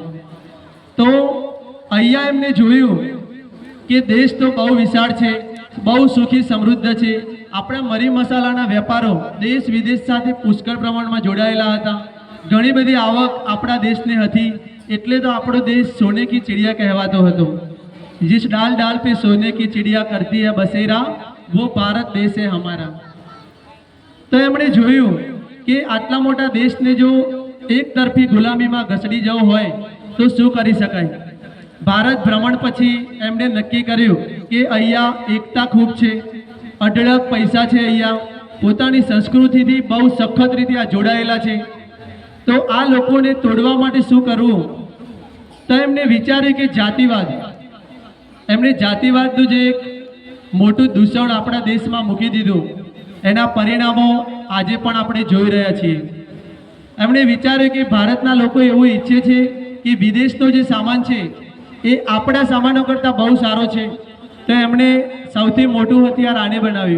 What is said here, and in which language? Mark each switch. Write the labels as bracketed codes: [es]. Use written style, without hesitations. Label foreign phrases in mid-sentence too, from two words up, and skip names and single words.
[gu] તો અહીંયા એમને જોયું કે દેશ તો બહુ વિશાળ છે, બહુ સુખી સમૃદ્ધ છે। આપણા મરી મસાલાના વેપારો દેશ વિદેશ સાથે પુષ્કળ પ્રમાણમાં જોડાયેલા હતા। ઘણી બધી આવક આપણા દેશને હતી, એટલે તો આપણો દેશ [hi] सोने की चिड़िया [gu] કહેવાતો હતો। [hi] जिस डाल डाल पे सोने की चिड़िया करती है बसेरा, वो भारत देश है हमारा। [gu] તો એમણે જોયું કે આટલા મોટા દેશ ને જો એક તરફી ગુલામી માં ઘસડી જવો હોય તો શું કરી શકાય। ભારત ભ્રમણ પછી એમણે નક્કી કર્યું કે અહીંયા એકતા ખૂબ છે, અઢળક પૈસા છે, અહીંયા પોતાની સંસ્કૃતિથી બહુ સખત રીતે આ जोडाયેલા છે। તો આ લોકોને તોડવા માટે શું કરવું? તો એમણે વિચાર્યું કે જાતિવાદ। एमणे जातिवादનું જે એક મોટું દૂષણ આપણા દેશમાં મૂકી દીધું, એના પરિણામો આજે પણ આપણે જોઈ રહ્યા છીએ। એમણે વિચાર્યું કે ભારતના લોકો એવું ઈચ્છે છે કે વિદેશનો જે સામાન છે એ આપણા સામાનો કરતાં બહુ સારો છે। તો એમણે સૌથી મોટું હથિયાર આને બનાવ્યું।